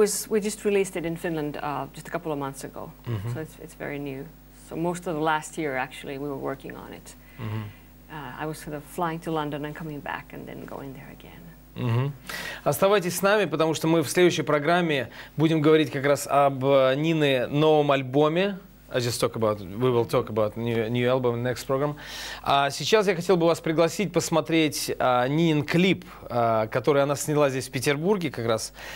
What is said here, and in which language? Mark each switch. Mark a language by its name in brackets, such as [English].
[English] We just released it in Finland just a couple of months ago, so it's very new. So most of the last year, actually, we were working on it. I was sort of flying to London and coming back and then going there again. [Russian] Оставайтесь с нами, потому что мы в следующей программе будем говорить как раз об Нины новом альбоме. [English] We will talk about new album in the next program. [Russian] А сейчас я хотел бы вас пригласить посмотреть Нинин клип, который она сняла здесь в Петербурге как раз.